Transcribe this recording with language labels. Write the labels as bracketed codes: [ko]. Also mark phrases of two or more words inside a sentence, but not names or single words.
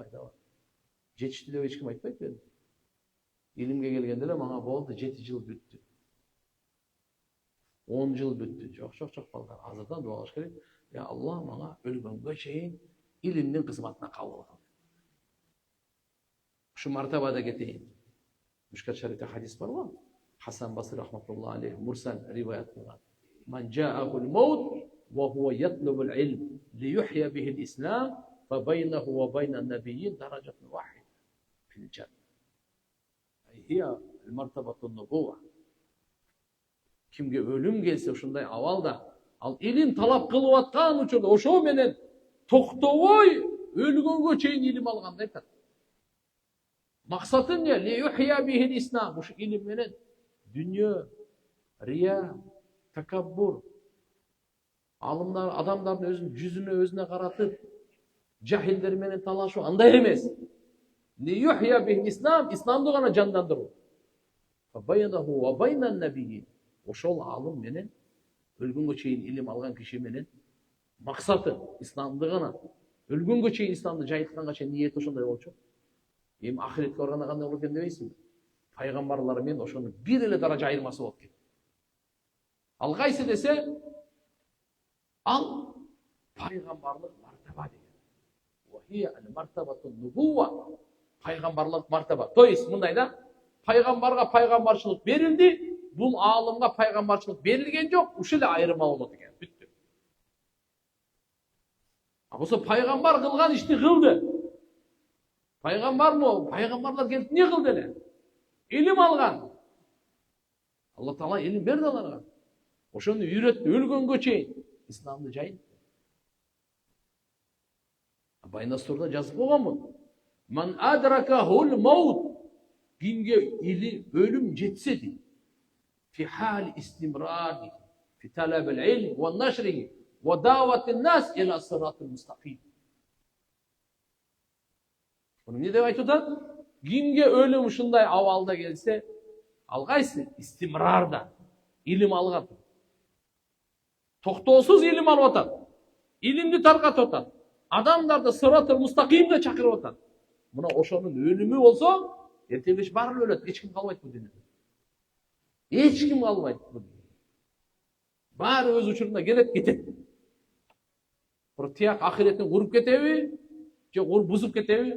[ky] Жетишти деп эч ким айтпайт беле. Илимге келгенде эле мага болду, 7 жыл бүттү. 10 жыл бүттү. Жок балдар. Азырдан дуа кылыш керек. Я Алла мага өлгөнгө чейин илимдин кызматына кабыл кыл. Ушу мартабада кетейин. Мушкат шарифте хадис бар го. Хасан Басри [ar] رحمة الله عليه [ky] мурсал риваят кылган. [ar] من جاءه الموت وهو يطلب العلم ليحيي به الإسلام فبينه وبين النبيين درجة واحدة في الجنة. هي مرتبة النبوة. [ky] Кимге өлүм келсе ушундай абалда, ал илим талап кылып аткан учурда ошо менен токтобой өлгөнгө чейин илим алганда айтат. Максаты эмне? [ar] ليحيي به الإسلام. [ky] Ушу илим менен дүньө, рия, такаббур, алымдар адамдардын өзүнүн жүзүнө өзүнө каратып, жахилдер менен талашуу андай эмес. [ar] ليحيي به الإسلام, [ky] исламды гана жандандыруу. [ar] بينه وبين نبيين. [ky] Ошол алым менен өлгөнгө чейин илим алган киши менен максаты исламды гана, өлгөнгө чейин исламды жайылтканга чейин ниети ошондой болчу. Эми ахиретке барганда кандай болот экен дебейсиңби? Пайгамбарлар менен ошонун бир эле даража айырмасы болот экен. Ал кайсы десе, ал пайгамбарлык мартаба деген. [ar] وهي المرتبة النبوة. [ky] Пайгамбарлык мартаба. [ru] То есть [ky] мындай да, пайгамбарга пайгамбарчылык берилди, бул алымга пайгамбарчылык берилген жок, ушул эле айырма болот экен. Бүттү. Болсо пайгамбар кылган ишти кылды. Пайгамбар мо? Пайгамбарлар келип эмне кылды эле? Илим алган. Алла Таала илим берди аларга. Ошону үйрөттү өлгөнгө чейин исламды жайын. Байнастурда жазып койгонмун. [ar] من أدركه الموت. [ky] Кимге өлүм жетсе дейт. [ar] في حال استمرار في طلب العلم ونشره ودعوة الناس إلى صراط المستقيم. [tr] Bunu ne [ky] деп айтып атат? Кимге өлүм ушундай абалда келсе, ал кайсы? Истимрарда илим алган. Токтоосуз илим алып атат. Илимди таркатып атат. Адамдарды сират al-mustaqimге чакырып атат. Мына ошонун өлүмү болсо, эртең баары өлөт, эч ким калбайт бул дүйнөдө. Эч ким калбайт бул дүйнөдө. Баары өз учурунда келет, кетет. Бирок тияк ахиреттин куруп кетеби, же бузуп кетеби?